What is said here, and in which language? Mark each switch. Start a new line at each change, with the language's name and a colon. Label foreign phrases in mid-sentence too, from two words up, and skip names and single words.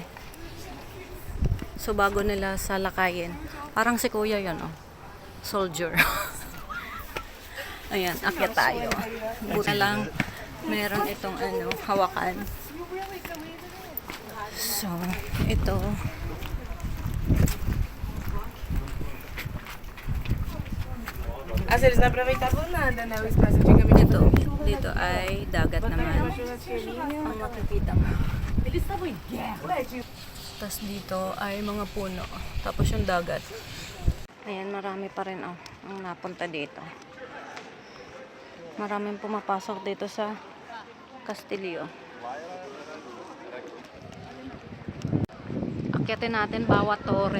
Filipino: So bago nila salakayin. Parang si kuya yun, oh. Soldier. Ayan, akyat tayo. Buta lang, meron itong ano, hawakan. So, ito.
Portuguese: Eles não aproveitavam nada, né? O espaço antigamente.
Filipino: Dito ay dagat naman. Ang makikita mo.
Portuguese: Eles estavam em guerra.
Filipino: Tapos dito ay mga puno. Tapos yung dagat. Ayan, marami pa rin, oh, ang napunta dito. Maraming pumapasok dito sa Castillo. Akyatin natin bawat tore.